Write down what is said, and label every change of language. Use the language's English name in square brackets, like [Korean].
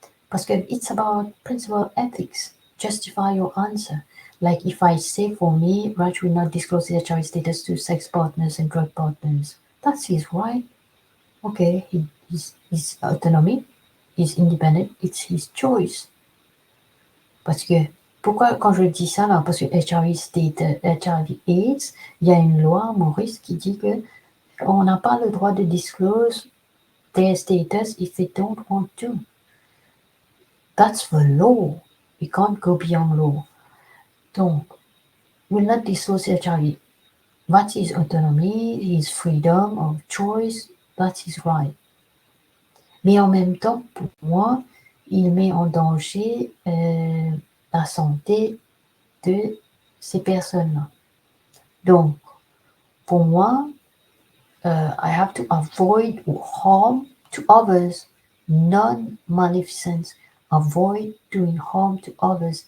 [French] Parce que [English] it's about principle ethics. Justify your answer. Like if I say for me, Raj will not disclose his HIV status to sex partners and drug partners. That's his right. Okay, his autonomy, he's independent, it's his choice. [French] Parce que, pourquoi quand je dis ça là? Parce que HIV AIDS, il y a une loi à Maurice qui dit que on n'a pas le droit de [English] disclose their status if they don't want to. That's the law. We can't go beyond law. Donc, will not disclose HIV. That's his autonomy, his freedom of choice, that's his right. [French] Mais en même temps, pour moi, il met en danger la santé de ces personnes-là. Donc, pour moi, [English] I have to avoid harm to others, non-maleficence, avoid doing harm to others.